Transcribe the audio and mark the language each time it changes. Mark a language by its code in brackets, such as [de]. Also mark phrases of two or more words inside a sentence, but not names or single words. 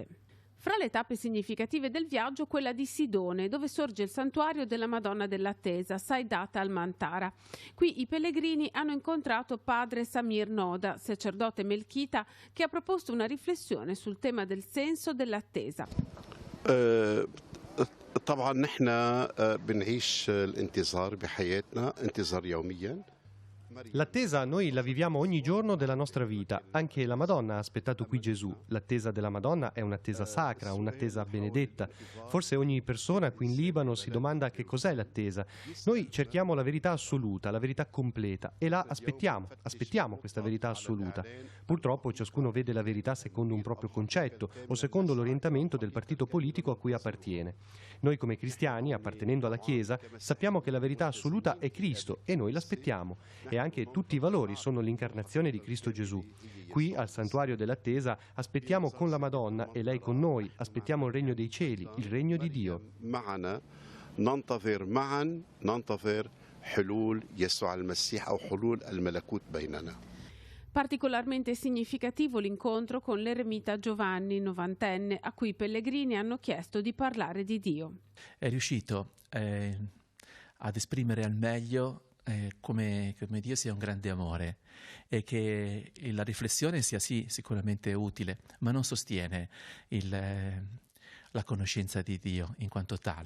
[it] Fra le tappe significative del viaggio, quella di Sidone, dove sorge il santuario della Madonna dell'Attesa, Saidat al-Mantara. Qui i pellegrini hanno incontrato padre Samir Noda, sacerdote melchita, che ha proposto una riflessione sul tema del senso dell'attesa. [ar] طبعا نحن بنعيش الانتظار بحياتنا انتظار يوميا. [it] L'attesa noi la viviamo ogni giorno della nostra vita. Anche la Madonna ha aspettato qui Gesù. L'attesa della Madonna è un'attesa sacra, un'attesa benedetta. Forse ogni persona qui in Libano si domanda che cos'è l'attesa. Noi cerchiamo la verità assoluta, la verità completa, e la aspettiamo questa verità assoluta. Purtroppo ciascuno vede la verità secondo un proprio concetto o secondo l'orientamento del partito politico a cui appartiene. Noi come cristiani, appartenendo alla Chiesa, sappiamo che la verità assoluta è Cristo e noi l'aspettiamo. E anche tutti i valori sono l'incarnazione di Cristo Gesù. Qui al santuario dell'attesa aspettiamo con la Madonna e lei con noi, aspettiamo il regno dei cieli, il regno di Dio. [ar] ننتظر معا ننتظر حلول يسوع المسيح أو حلول الملكوت بيننا. [it] Particolarmente significativo l'incontro con l'eremita Giovanni, 90enne, a cui i pellegrini hanno chiesto di parlare di Dio. È riuscito ad esprimere al meglio come Dio sia un grande amore e che la riflessione sia sì sicuramente utile, ma non sostiene la conoscenza di Dio in quanto tale.